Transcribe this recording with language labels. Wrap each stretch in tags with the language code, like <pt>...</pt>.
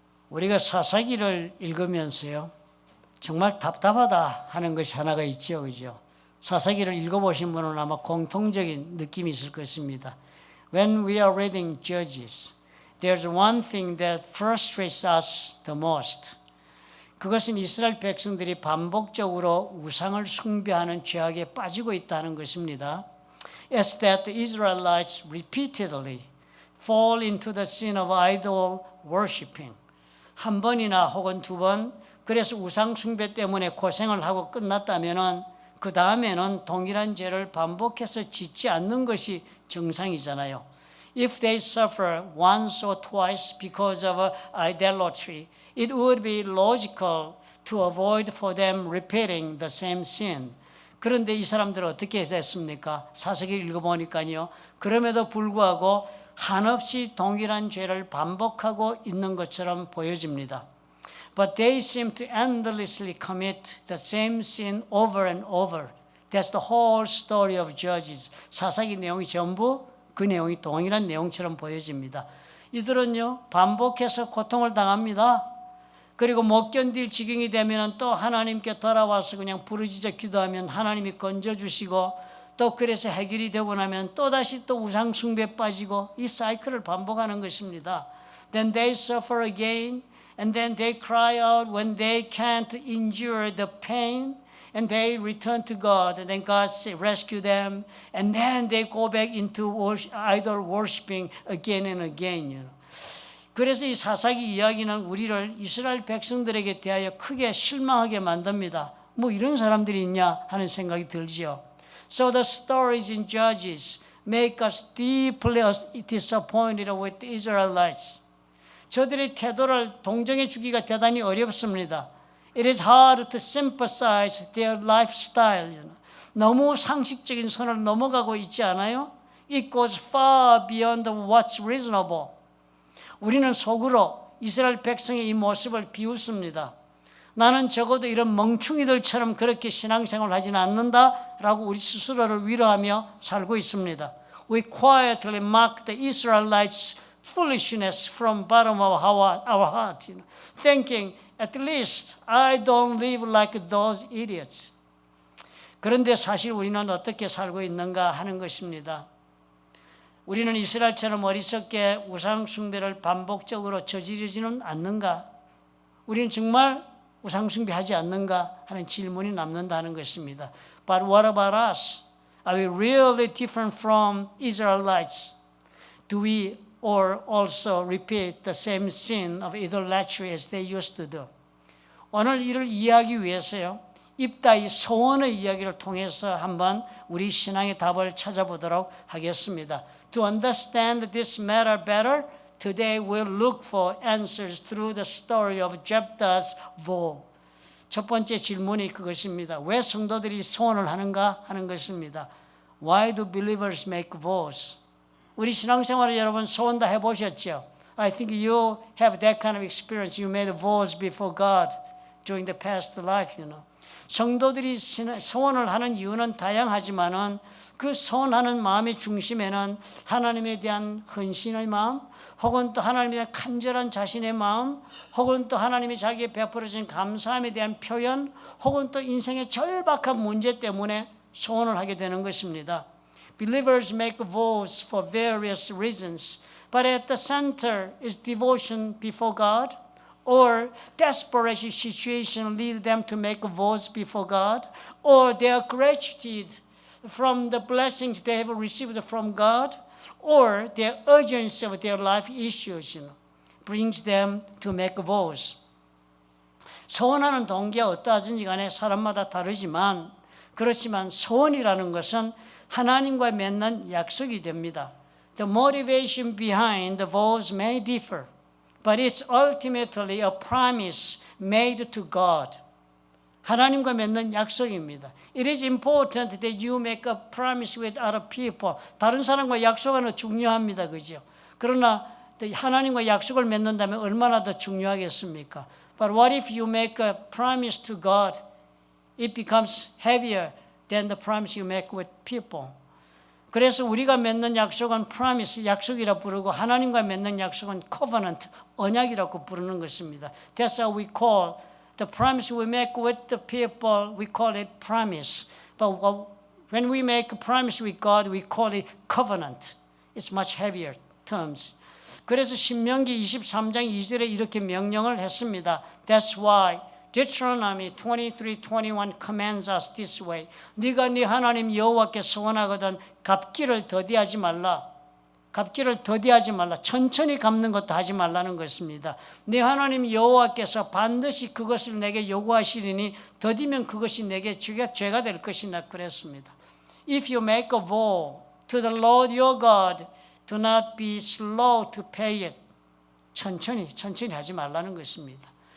<ko>우리가 사사기를 읽으면서요 정말 답답하다 하는 것이 하나가 있죠, 그죠? 사사기를 읽어보신 분은 아마 공통적인 느낌이 있을 것입니다.</ko> <en>When we are reading Judges, there's one thing that frustrates us the most.</en> <ko>그것은 이스라엘 백성들이 반복적으로 우상을 숭배하는 죄악에 빠지고 있다는 것입니다.</ko> <en>It's that the Israelites repeatedly fall into the sin of idol worshiping.</en> <ko>한 번이나 혹은 2번 그래서 우상 숭배 때문에 고생을 하고 끝났다면은 그 다음에는 동일한 죄를 반복해서 짓지 않는 것이 정상이잖아요.</ko> <en>If they suffer once or twice because of idolatry, it would be logical to avoid for them repeating the same sin.</en> <ko>그런데 이 사람들은 어떻게 됐습니까? 사사기를 읽어보니까요. 그럼에도 불구하고 한없이 동일한 죄를 반복하고 있는 것처럼 보여집니다.</ko> <en>But they seem to endlessly commit the same sin over and over. That's the whole story of Judges.</en> <ko>사사기 내용이 전부 그 내용이 동일한 내용처럼 보여집니다. 이들은요 반복해서 고통을 당합니다. 그리고 못 견딜 지경이 되면 또 하나님께 돌아와서 그냥 부르짖어 기도하면 하나님이 건져주시고 또 그래서 해결이 되고 나면 또다시 또 우상 숭배에 빠지고 이 사이클을 반복하는 것입니다.</ko> <en>Then they suffer again and then they cry out when they can't endure the pain and they return to God and then God rescue them and then they go back into idol worshiping again and again. You know.</en> <ko>그래서 이 사사기 이야기는 우리를 이스라엘 백성들에게 대하여 크게 실망하게 만듭니다. 뭐 이런 사람들이 있냐 하는 생각이 들지요.</ko> <en>So the stories in Judges make us deeply disappointed with the Israelites.</en> <ko>저들의 태도를 동정해 주기가 대단히 어렵습니다.</ko> <en>It is hard to sympathize their lifestyle.</en> <ko>너무 상식적인 선을 넘어가고 있지 않아요?</ko> <en>It goes far beyond what's reasonable.</en> <ko>우리는 속으로 이스라엘 백성의 이 모습을 비웃습니다. 나는 적어도 이런 멍충이들처럼 그렇게 신앙생활을 하지는 않는다라고 우리 스스로를 위로하며 살고 있습니다.</ko> <en>We quietly mock the Israelites' foolishness from bottom of our heart, thinking At least I don't live like those idiots.</en> <ko>그런데 사실 우리는 어떻게 살고 있는가 하는 것입니다. 우리는 이스라엘처럼 어리석게 우상 숭배를 반복적으로 저지르지는 않는가? 우리는 정말 우상 숭배하지 않는가 하는 질문이 남는다는 것입니다.</ko> <en>But what about us? Are we really different from Israelites? Do we or also repeat the same sin of idolatry as they used to do?</en> <ko>오늘 이를 이해하기 위해서요. 입다의 서원의 이야기를 통해서 한번 우리 신앙의 답을 찾아보도록 하겠습니다.</ko> <en>To understand this matter better, today we'll look for answers through the story of Jephthah's vow.</en> <ko>첫 번째 질문이 그것입니다. 왜 성도들이 소원을 하는가 하는 것입니다.</ko> <en>Why do believers make vows?</en> <ko>우리 신앙생활을 여러분 소원 다 해보셨죠?</ko> <en>I think you have that kind of experience. You made vows before God during the past life, you know.</en> <ko>성도들이 소원을 하는 이유는 다양하지만은 그 소원하는 마음의 중심에는 하나님에 대한 헌신의 마음, 혹은 또 하나님에 대한 간절한 자신의 마음, 혹은 또 하나님이 자기에 베풀어 주신 감사함에 대한 표현, 혹은 또 인생의 절박한 문제 때문에 소원을 하게 되는 것입니다.</ko> <en>Believers make vows for various reasons, but at the center is devotion before God, or desperation situation lead them to make vows before God, or their gratitude from the blessings they have received from God, or their urgency of their life issues, brings them to make vows.</en> <ko>소원하는 동기가 어떠하든지 간에 사람마다 다르지만 그렇지만 소원이라는 것은 하나님과 맺는 약속이 됩니다.</ko> <en>The motivation behind the vows may differ, but it's ultimately a promise made to God.</en> <ko>하나님과 맺는 약속입니다.</ko> <en>It is important that you make a promise with other people.</en> <ko>다른 사람과 약속하는 거 중요합니다. 그죠? 그러나 하나님과 약속을 맺는다면 얼마나 더 중요하겠습니까?</ko> <en>But what if you make a promise to God? It becomes heavier than the promise you make with people.</en> <ko>그래서 우리가 맺는 약속은 promise, 약속이라 부르고 하나님과 맺는 약속은 covenant, 언약이라고 부르는 것입니다.</ko> <en>That's how we call the promise we make with the people, we call it promise. But when we make a promise with God, we call it covenant. It's much heavier terms.</en> <ko>그래서 신명기 23장 2절에 이렇게 명령을 했습니다.</ko> <en>That's why Deuteronomy 23:21 commands us this way.</en> <ko>네가 네 하나님 여호와께 소원하거든 갚기를 더디하지 말라. 갚기를 더디하지 말라. 천천히 갚는 것도 하지 말라는 것입니다. 네 하나님 여호와께서 반드시 그것을 내게 요구하시리니 더디면 그것이 내게 죄가 될 것이나 그랬습니다.</ko> <en>If you make a vow to the Lord your God, do not be slow to pay it.</en> <ko>천천히 하지 말라는 것입니다.</ko>